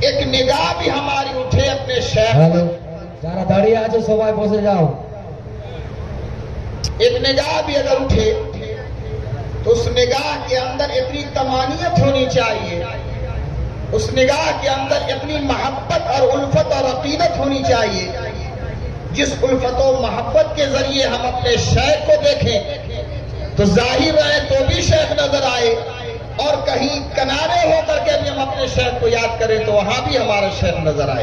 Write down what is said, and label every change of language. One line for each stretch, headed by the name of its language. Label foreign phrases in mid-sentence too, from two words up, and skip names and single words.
Urdu: نگاہ بھی ہماری اٹھے اپنے شیخ
Bangla: যারা দাঁড়িয়ে আছে সবাই বসে যাও।
Urdu: ایک نگاہ بھی اگر اٹھے تو اس نگاہ کے اندر اتنی تمانیت ہونی چاہیے، اس نگاہ کے اندر اتنی محبت اور الفت اور عقیدت ہونی چاہیے، جس الفت و محبت کے ذریعے ہم اپنے شیخ کو دیکھیں تو ظاہر ہے تو بھی شیخ نظر آئے، اور کہیں کنارے ہو کر کے بھی ہم اپنے شیخ کو یاد کریں تو وہاں بھی ہمارا شیخ نظر آئے۔